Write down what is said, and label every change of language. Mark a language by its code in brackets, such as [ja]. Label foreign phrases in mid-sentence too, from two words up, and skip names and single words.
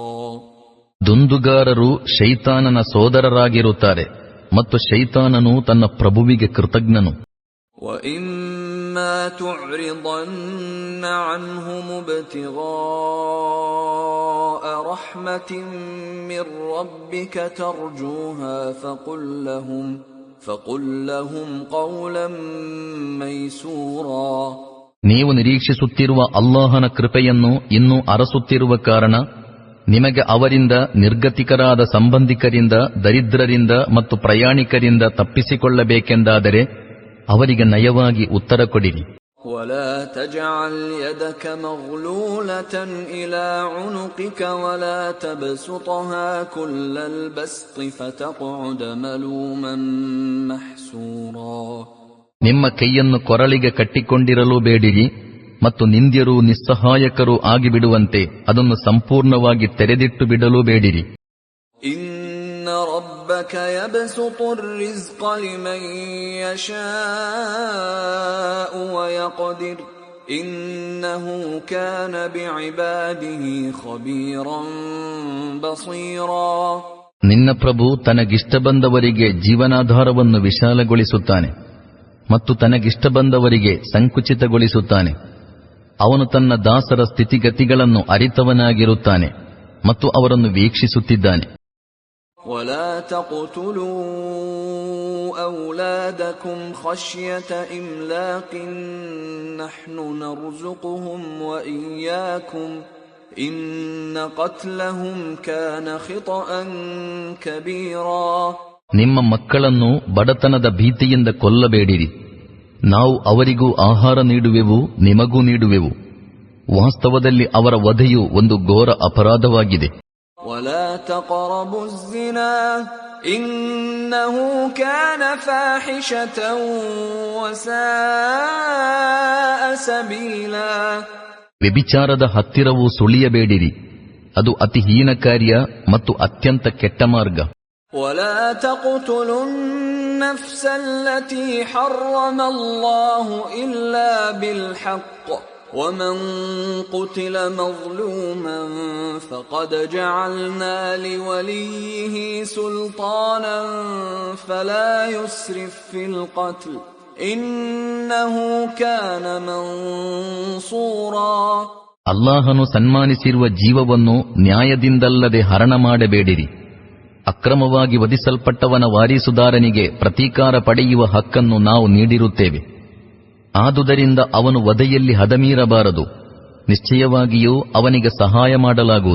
[kn] ದುಂದುಗಾರರು ಶೈತಾನನ ಸೋದರರಾಗಿರುತ್ತಾರೆ ಮತ್ತು ಶೈತಾನನು ತನ್ನ ಪ್ರಭುವಿಗೆ ಕೃತಜ್ಞನು. [ar] وَإِمَّا تُعْرِضَنَّ عَنْهُمُ ابْتِغَاءَ رَحْمَةٍ مِّن رَّبِّكَ تَرْجُوهَا فَقُل لَّهُمْ قَوْلًا مَّيْسُورًا. [kn] ನೀವು ನಿರೀಕ್ಷಿಸುತ್ತಿರುವ ಅಲ್ಲಾಹನ ಕೃಪೆಯನ್ನು ಇನ್ನೂ ಅರಸುತ್ತಿರುವ ಕಾರಣ ನಿಮಗೆ ಅವರಿಂದ, ನಿರ್ಗತಿಕರಾದ ಸಂಬಂಧಿಕರಿಂದ, ದರಿದ್ರರಿಂದ ಮತ್ತು ಪ್ರಯಾಣಿಕರಿಂದ ತಪ್ಪಿಸಿಕೊಳ್ಳಬೇಕೆಂದಾದರೆ ಅವರಿಗೆ ನಯವಾಗಿ ಉತ್ತರ ಕೊಡಿರಿ. [ar] وَلَا تَجْعَلْ يَدَكَ مَغْلُولَةً إِلَى عُنُقِكَ وَلَا تَبْسُطْهَا كُلَّ الْبَسْطِ فَتَقْعُدَ مَلُومًا مَحْسُورًا. [kn] ನಿಮ್ಮ ಕೈಯನ್ನು ಕೊರಳಿಗೆ ಕಟ್ಟಿಕೊಂಡಿರಲು ಬೇಡಿರಿ ಮತ್ತು ನಿಂದ್ಯರು ನಿಸ್ಸಹಾಯಕರು ಆಗಿಬಿಡುವಂತೆ ಅದನ್ನು ಸಂಪೂರ್ಣವಾಗಿ ತೆರೆದಿಟ್ಟು ಬಿಡಲು ಬೇಡಿರಿ. [ar] إن ربك يبسط الرزق لمن يشاء ويقدر إنه كان بعباده خبيرا بصيرا. [kn] ನಿನ್ನ ಪ್ರಭು ತನಗಿಷ್ಟ ಬಂದವರಿಗೆ ಜೀವನಾಧಾರವನ್ನು ವಿಶಾಲಗೊಳಿಸುತ್ತಾನೆ ಮತ್ತು ತನಗಿಷ್ಟ ಬಂದವರಿಗೆ ಸಂಕುಚಿತಗೊಳಿಸುತ್ತಾನೆ. ಅವನು ತನ್ನ ದಾಸರ ಸ್ಥಿತಿಗತಿಗಳನ್ನು ಅರಿತವನಾಗಿರುತ್ತಾನೆ ಮತ್ತು ಅವರನ್ನು ವೀಕ್ಷಿಸುತ್ತಿದ್ದಾನೆ. [ar] وَلَا تَقْتُلُوا أَوْلَادَكُمْ خَشْيَةَ إِمْلَاقٍ نَحْنُ نَرْزُقُهُمْ وَإِيَّاكُمْ إِنَّ قَتْلَهُمْ كَانَ خِطْأً كَبِيرًا. [kn] ನಿಮ್ಮ ಮಕ್ಕಳನ್ನು ಬಡತನದ ಭೀತಿಯಿಂದ ಕೊಲ್ಲಬೇಡಿರಿ. ನಾವು ಅವರಿಗೂ ಆಹಾರ ನೀಡುವೆವು, ನಿಮಗೂ ನೀಡುವೆವು. ವಾಸ್ತವದಲ್ಲಿ ಅವರ ವಧೆಯು ಒಂದು ಘೋರ ಅಪರಾಧವಾಗಿದೆ. [ar] وَلَا تَقْرَبُوا الزِّنَا إِنَّهُ كَانَ فَاحِشَةً وَسَاءَ سَبِيلًا. [kn] ವ್ಯಭಿಚಾರದ ಹತ್ತಿರವೂ ಸುಳಿಯಬೇಡಿರಿ, ಅದು ಅತಿ ಹೀನ ಕಾರ್ಯ ಮತ್ತು ಅತ್ಯಂತ ಕೆಟ್ಟ ಮಾರ್ಗ. [ar] وَلَا تَقْتُلُوا النَّفْسَ الَّتِي حَرَّمَ اللَّهُ إِلَّا بِالْحَقِّ وَمَنْ قُتِلَ مَظْلُومًا فَقَدْ جَعَلْنَا لِوَلِيِّهِ سُلْطَانًا فَلَا يُسْرِفْ فِي الْقَتْلِ إِنَّهُ كَانَ مَنْصُورًا. [kn] ಅಲ್ಲಾಹನು ಸನ್ಮಾನಿಸಿರುವ ಜೀವವನ್ನು ನ್ಯಾಯದಿಂದಲ್ಲದೆ ಹರಣ ಮಾಡಬೇಡಿರಿ. ಅಕ್ರಮವಾಗಿ ವಧಿಸಲ್ಪಟ್ಟವನ ವಾರಿಸುದಾರನಿಗೆ ಪ್ರತೀಕಾರ ಪಡೆಯುವ ಹಕ್ಕನ್ನು ನಾವು ನೀಡಿರುತ್ತೇವೆ. ಆದುದರಿಂದ ಅವನು ವಧೆಯಲ್ಲಿ ಹದಮೀರಬಾರದು. ನಿಶ್ಚಯವಾಗಿಯೂ ಅವನಿಗೆ ಸಹಾಯ ಮಾಡಲಾಗುವುದು.